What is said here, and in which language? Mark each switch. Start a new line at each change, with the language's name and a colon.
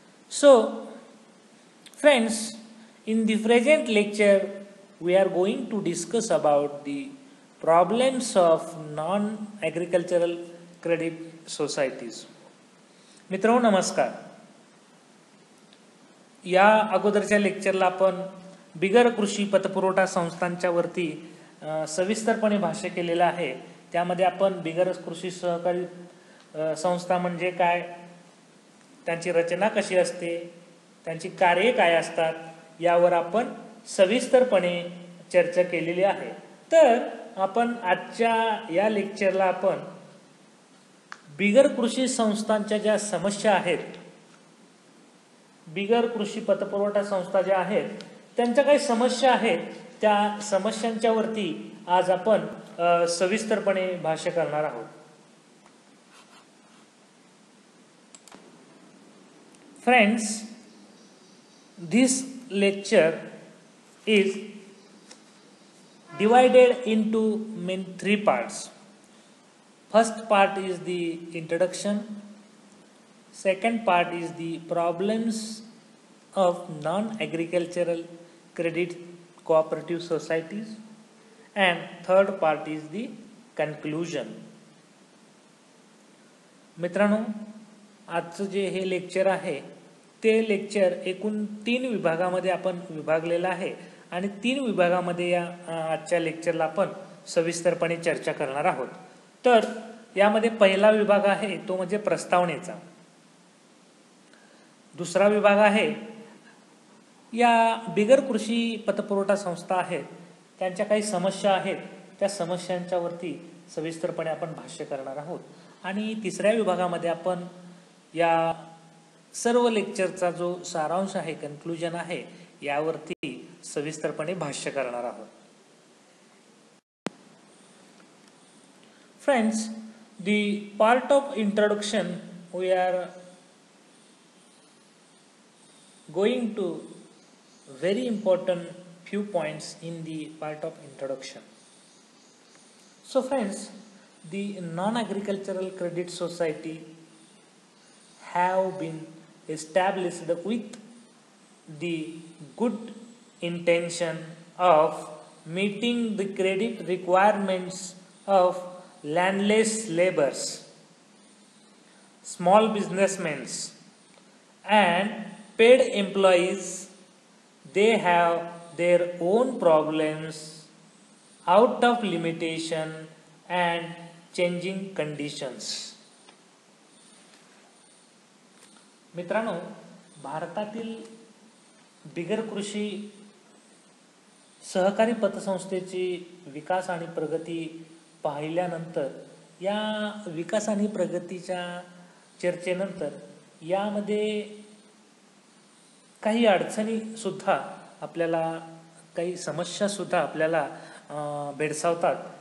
English: So friends, in the present lecture we are going to discuss about the problems of non-agricultural credit societies.
Marathi: मित्रांनो नमस्कार. या अगोदरच्या लेक्चरला आपण बिगर कृषी पतपुरवठा संस्थांच्या वरती सविस्तरपणे भाष्य केलेलं आहे. त्यामध्ये आपण बिगर कृषी सहकारी संस्था म्हणजे काय, त्यांची रचना कशी असते, त्यांची कार्ये काय असतात यावर आपण सविस्तरपणे चर्चा केलेली आहे. तर आपण आजच्या या लेक्चरला आपण बिगर कृषी संस्थांच्या ज्या समस्या आहेत, बिगर कृषी पतपुरवठा संस्था ज्या आहेत त्यांच्या काही समस्या आहेत, त्या समस्यांच्या वरती आज आपण सविस्तरपणे भाष्य करणार आहोत.
English: Friends, this lecture is divided into three parts. First part is the introduction, second part is the problems of non-agricultural credit cooperative societies, and third part is the conclusion.
Marathi: मित्रांनो, आजचं जे हे लेक्चर आहे ते लेक्चर एकूण 3 विभागामध्ये आपण विभागलेलं आहे आणि 3 विभागामध्ये या आजच्या लेक्चरला आपण सविस्तरपणे चर्चा करणार आहोत. तर यामध्ये पहिला विभाग आहे तो म्हणजे प्रस्तावनेचा. दुसरा विभाग आहे या बिगर कृषी पतपुरवठा संस्था आहेत त्यांच्या काही समस्या आहेत, त्या समस्यांच्या वरती सविस्तरपणे आपण भाष्य करणार आहोत. आणि तिसऱ्या विभागामध्ये आपण या सर्व लेक्चरचा जो सारांश आहे, कन्क्लूजन आहे, यावरती सविस्तरपणे भाष्य करणार आहोत.
English: Friends, the part of introduction we are going to very important few points in the part of introduction. So friends, the non-agricultural credit society have been established with the good intention of meeting the credit requirements of landless laborers, small businessmen and paid employees. They have their own problems out of limitation and changing conditions.
Marathi: मित्रांनो, भारतातील बिगर कृषी सहकारी पतसंस्थेची विकास आणि प्रगती पाहिल्यानंतर, या विकास आणि प्रगतीच्या चर्चेनंतर यामध्ये काही अडचणी सुद्धा आपल्याला, काही समस्या सुद्धा आपल्याला भेडसावतात.